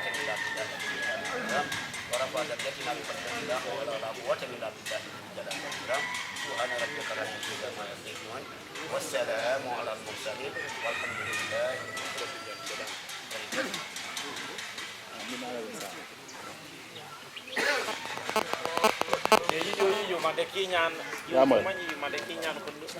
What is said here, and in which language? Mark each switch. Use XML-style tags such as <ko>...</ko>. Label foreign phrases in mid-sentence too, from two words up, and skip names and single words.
<ar>إلا بالله ورفع درجتنا بفضل الله لا حول ولا قوة إلا بالله سبحان ربك رب العزة عما يصفون والسلام على المرسلين والحمد لله رب العالمين.</ar> <ff>Yo mande kinyan, yo mani mande kinyan ko.</ff>